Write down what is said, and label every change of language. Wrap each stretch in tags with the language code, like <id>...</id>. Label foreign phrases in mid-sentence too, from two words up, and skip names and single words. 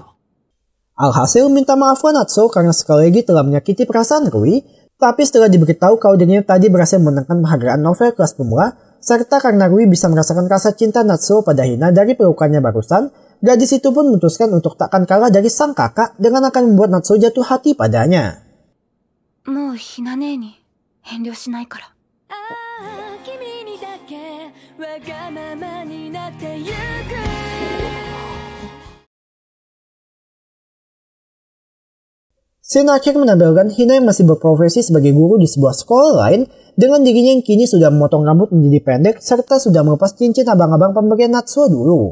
<id>Alhasil minta maaflah Natsuo karena sekali lagi telah menyakiti perasaan Rui. Tapi setelah diberitahu kalau dirinya tadi berhasil memenangkan penghargaan novel kelas pemula, serta karena Rui bisa merasakan rasa cinta Natsuo pada Hina dari pelukannya barusan, gadis itu pun memutuskan untuk takkan kalah dari sang kakak dengan akan membuat Natsuo jatuh hati padanya.</id> <ja>もうひな姉に遠慮しないから。君にだけわがままになってゆく。</ja> <id>Scene akhir menampilkan Hina yang masih berprofesi sebagai guru di sebuah sekolah lain dengan dirinya yang kini sudah memotong rambut menjadi pendek serta sudah melepas cincin abang-abang pemberian Natsuo dulu.</id>